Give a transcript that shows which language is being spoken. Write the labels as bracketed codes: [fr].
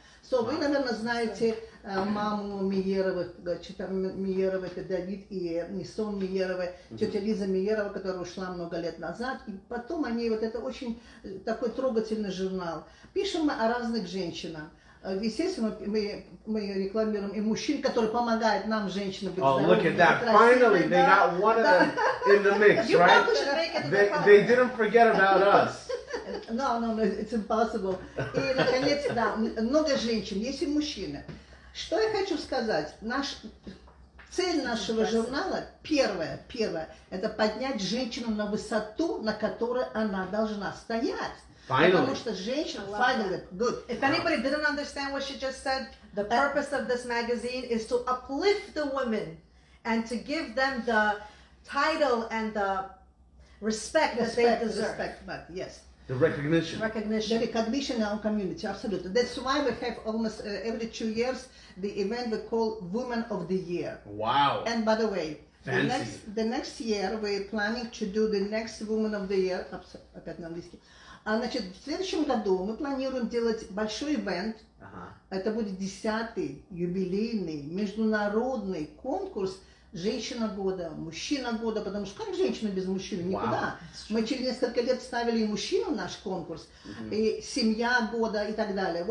[ru] So, вы, наверное, знаете маму Миеровых, Миеровой, это Давид и Нисон Миеровой, тетя Лиза Миерова, которая ушла много лет назад. И потом они, вот это очень такой трогательный журнал. Пишем мы о разных женщинах. Естественно, мы рекламируем и мужчин, которые помогают нам, женщинам, быть [en] Oh, look at [ru] здоровыми, [en] that. Finally, they got one of them in the mix, You right? probably should make it in the They didn't forget about us. No, it's impossible. [ru] И, наконец, да, много женщин, есть и мужчины. Что я хочу сказать? Цель нашего журнала, первое, это поднять женщину на высоту, на которой она должна стоять. Потому что женщина, [en] finally, good. If anybody didn't understand what she just said, the purpose of this magazine is to uplift the women and to give them the title and the respect that they deserve. Respect, but yes. The recognition. The recognition in our community, absolutely. That's why we have almost every 2 years the event we call Women of the Year. Wow. And by the way, Fancy. the next year we're planning to do the next Women of the Year. [ru] Опять на английский. Значит, в следующем году мы планируем делать большой ивент. Это будет 10-й юбилейный международный конкурс «Женщина года», «Мужчина года», потому что как женщина без мужчины? Никуда. Мы через несколько лет ставили и мужчину в наш конкурс, и «Семья года» и так далее.